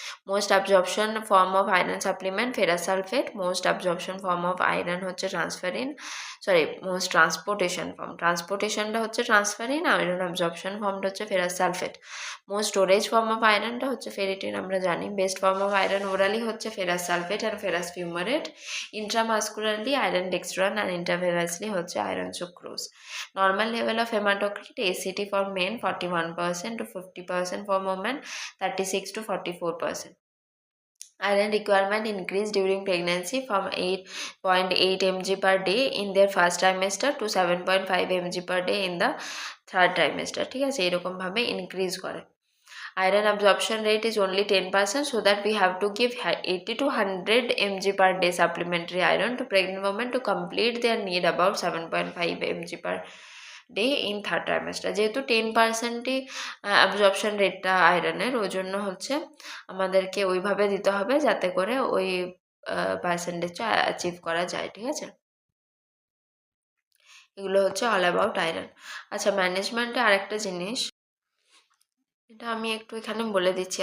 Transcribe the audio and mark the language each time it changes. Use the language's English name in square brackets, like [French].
[English] Most absorption form of iron supplement ferrous sulphate. Most absorption form of iron হচ্ছে transferrin, sorry most transportation form, ট্রান্সপোর্টেশনটা হচ্ছে transferrin, iron absorption ফর্মটা হচ্ছে ferrous sulphate. Most storage form of আয়রনটা হচ্ছে ferritin, আমরা জানি। Best form of iron orally হচ্ছে ফেরাস সালফেট আর ferrous fumarate. Intramuscularly iron dextran আর ইন্টারভেরাসলি হচ্ছে iron sucrose. Normal level of haematocrit ACT for men 41% to 50% for women, 36 to 44%. Iron requirement increased during pregnancy from 8.8 mg per day in their first trimester to 7.5 mg per day in the third trimester, [Bangla] ঠিক আছে, এরকমভাবে increase করে। [English] Iron absorption rate is only 10%, so that we have to give 80 to 100 mg per day supplementary iron to pregnant women to complete their need about 7.5 mg per day in third trimester. [Bangla] যেহেতু 10%ই absorption রেটটা আয়রনের, ওই জন্য হচ্ছে আমাদেরকে ওইভাবে দিতে হবে যাতে করে ওই পার্সেন্টেজটা অ্যাচিভ করা যায়, ঠিক আছে। এগুলো হচ্ছে [English] All about iron. [Bangla] আচ্ছা, ম্যানেজমেন্টে আরেকটা জিনিস, এটা আমি একটু এখানে বলে দিচ্ছি।